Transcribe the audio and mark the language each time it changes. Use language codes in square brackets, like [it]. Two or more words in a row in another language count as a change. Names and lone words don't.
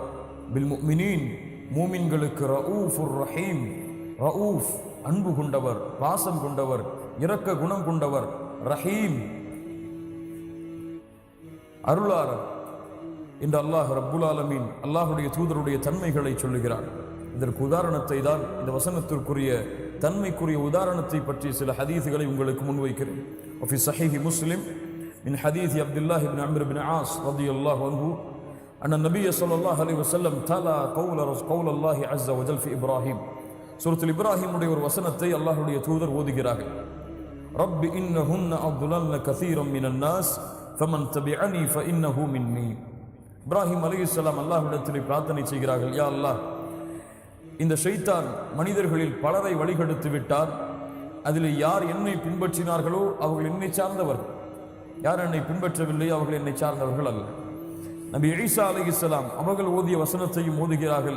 [ar] بالمؤمنين, [ta] மூமின்களுக்கு [ar] رؤوف رحيم, [ta] ரഊஃப் அன்பு கொண்டவர், பாசம் கொண்டவர், இரக்க குணம் கொண்டவர், ரஹீம் அருளாளர் என்று [ar] الله رب العالمين [ta] அல்லாஹுடைய தூதருடைய தன்மைகளை சொல்லுகிறார். இதற்கு உதாரணத்தை தான், இந்த வசனத்திற்குரிய தன்மைக்குரிய உதாரணத்தை பற்றி சில ஹதீஸ்களை உங்களுக்கு முன்வைக்கிறேன். [ar] وفي صحيح مسلم من حديث عبد الله بن عمرو بن عاص رضي الله عنه أن النبي صلى الله عليه وسلم تلا قول الله عز وجل في إبراهيم. [ta] சூரத்துல் இப்ராஹிம் உடைய ஒரு வசனத்தை அல்லாஹ்வுடைய தூதர் ஓதுகிறார்கள். [ar] رب إنهن أضللن كثيرا من الناس فمن تبعني فإنه مني. [ta] இப்ராஹிம் அலைஹிஸ்ஸலாம் அல்லாஹ்விடத்தில் பிரார்த்தனை செய்கிறார்கள், [ar] يا الله, [ta] இந்த ஷைத்தான் மனிதர்களில் பலரை வழிகெடுத்து விட்டார். அதில் யார் என்னை பின்பற்றினார்களோ அவர்கள் என்னை சார்ந்தவர்கள், யார் என்னை பின்பற்றவில்லை அவர்கள் என்னை சார்ந்தவர்கள் அல்ல. நபி ஈசா அலைஹிஸ்ஸலாம் அவர்கள் ஓதிய வசனத்தையும் ஓதுகிறார்கள்.